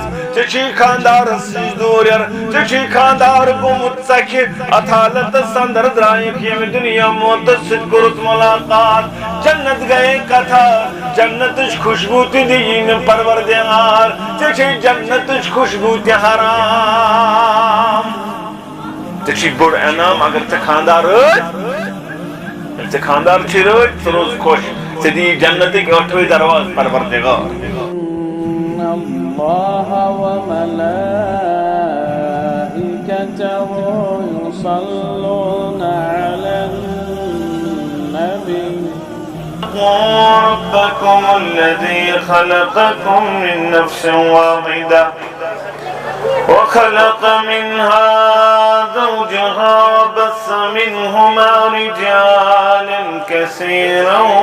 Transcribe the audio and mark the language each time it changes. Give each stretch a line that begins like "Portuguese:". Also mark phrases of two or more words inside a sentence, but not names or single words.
Kashmiri: ژےٚ چھُے خاندارس سۭتۍ دوٗریر ژےٚ چھُے خاندار گوٚمُت ژکھِ اتھ حالتس اندر درٛایکھ ییٚمہِ دُنیا موتس سۭتۍ کوٚرُتھ ملاقات جنت گٔیے کتھا جنتٕچ خوشبوٗ تہِ دِیی نہٕ پروردگار ژےٚ چھے جنتٕچ خوشبوٗ تہِ حرام ژےٚ چھُے بوٚڑ انعام اگر ژےٚ خاندار رٲضۍ ییٚلہِ ژےٚ خاندار چھُے رٲضۍ ژٕ روز خۄش ژےٚ دِیی جنتٕکۍ ٲٹھوَے درواز پروردگار
Arabic: الله وملائكته يصلون على النبي ربكم الذي خلقكم من نفس واحدة وخلق منها زوجها وبث منهما رجالا كثيرا